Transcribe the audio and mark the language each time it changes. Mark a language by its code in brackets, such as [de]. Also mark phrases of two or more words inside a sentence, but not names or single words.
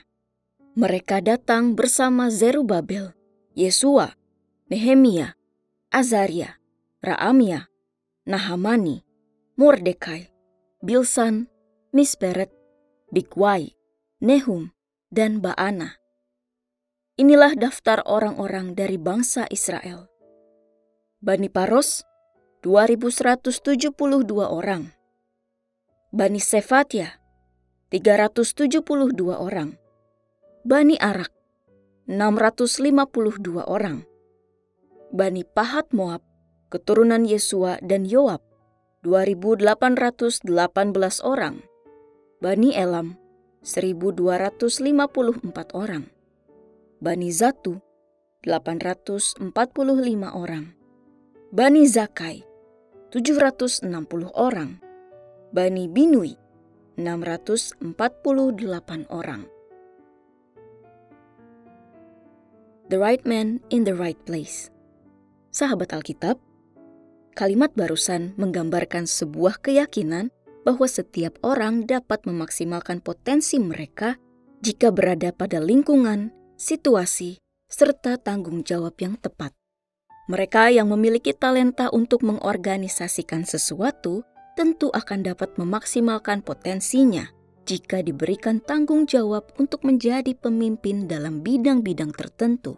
[id] Mereka datang bersama Zerubabel, Yesua, Nehemia, Azaria, Raamia, Nahamani, Mordekai, Bilsan, Misperet, Bigwai, Nehum, dan Baana. Inilah daftar orang-orang dari bangsa Israel. Bani Paros, 2.172 orang. Bani Sefatia, 372 orang. Bani Arak, 652 orang. Bani Pahat Moab, keturunan Yesua dan Yoab, 2.818 orang. Bani Elam, 1.254 orang. Bani Zatu, 845 orang. Bani Zakai, 760 orang. Bani Binui, 648 orang. [en] The right man in the right place. [id] Sahabat Alkitab, kalimat barusan menggambarkan sebuah keyakinan bahwa setiap orang dapat memaksimalkan potensi mereka jika berada pada lingkungan, situasi, serta tanggung jawab yang tepat. Mereka yang memiliki talenta untuk mengorganisasikan sesuatu tentu akan dapat memaksimalkan potensinya jika diberikan tanggung jawab untuk menjadi pemimpin dalam bidang-bidang tertentu.